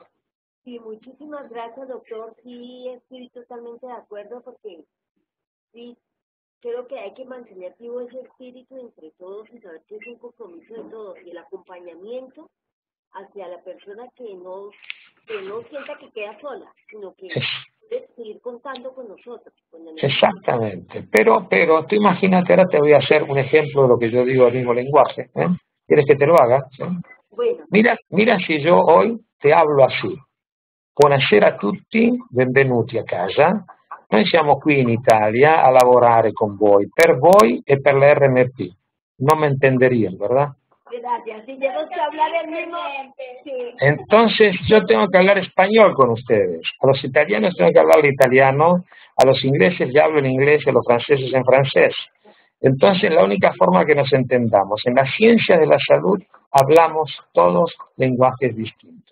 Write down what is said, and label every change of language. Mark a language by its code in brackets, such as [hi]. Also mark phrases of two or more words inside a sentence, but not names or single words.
[es] Sí, muchísimas gracias, doctor. Sí, estoy totalmente de acuerdo porque sí, creo que hay que mantener vivo ese espíritu entre todos y saber que es un compromiso de todos y el acompañamiento hacia la persona que no sienta que queda sola, sino que puede seguir contando con nosotros. Exactamente. Pero tú imagínate, ahora te voy a hacer un ejemplo de lo que yo digo al mismo lenguaje. ¿Quieres que te lo haga? ¿Sí? Bueno. Mira si yo hoy te hablo asì. [it] Buonasera a tutti, benvenuti a casa. Noi siamo qui in Italia a lavorare con voi, per voi e per la RMP. [es] Non me entenderían, ¿verdad? Gracias. Si llego a hablar el mismo, sí. Entonces yo tengo que hablar español con ustedes. A los italianos tengo que hablar italiano, a los ingleses ya hablo en inglés y a los franceses en francés. Entonces la única forma que nos entendamos. En la ciencia de la salud hablamos todos lenguajes distintos.